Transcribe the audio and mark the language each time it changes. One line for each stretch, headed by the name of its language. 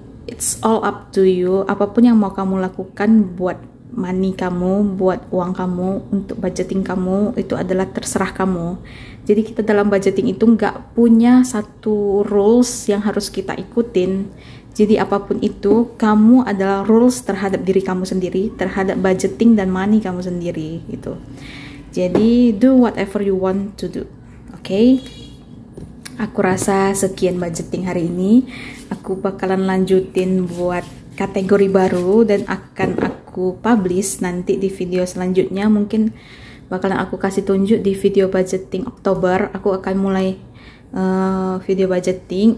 English: It's all up to you.
Indonesian: Apapun yang mau kamu lakukan buat money kamu, buat uang kamu, untuk budgeting kamu, itu adalah terserah kamu. Jadi kita dalam budgeting itu nggak punya satu rules yang harus kita ikutin. Jadi apapun itu, kamu adalah rules terhadap diri kamu sendiri, terhadap budgeting dan money kamu sendiri gitu. Jadi
English: do whatever you want to do.
Indonesian: Oke? Aku rasa sekian budgeting hari ini. Aku bakalan lanjutin buat kategori baru dan akan aku publish nanti di video selanjutnya. Mungkin bakalan aku kasih tunjuk di video budgeting Oktober. Aku akan mulai video budgeting.